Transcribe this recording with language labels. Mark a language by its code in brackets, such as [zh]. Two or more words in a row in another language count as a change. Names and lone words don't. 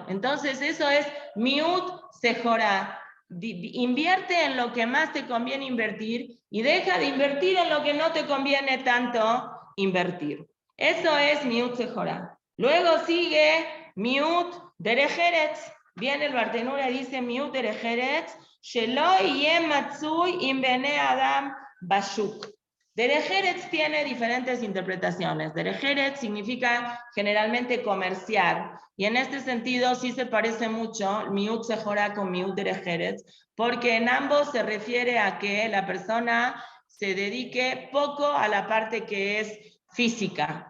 [es] Entonces eso es [he] מיעוט סחורה. [es] Invierte en lo que más te conviene invertir y deja de invertir en lo que no te conviene tanto invertir. Eso es [he] מיעוט סחורה. [es] Luego sigue [he] מיעוט דרך ארץ. [es] Viene el Bartenura y dice [he] מיעוט דרך ארץ שלא יהא מצוי עם בני אדם בשוק. [es] Derejeretz tiene diferentes interpretaciones. Derejeretz significa generalmente comerciar, y en este sentido sí se parece mucho [he] מיעוט סחורה [es] con [he] מיעוט דרך ארץ, [es] porque en ambos se refiere a que la persona se dedique poco a la parte que es física.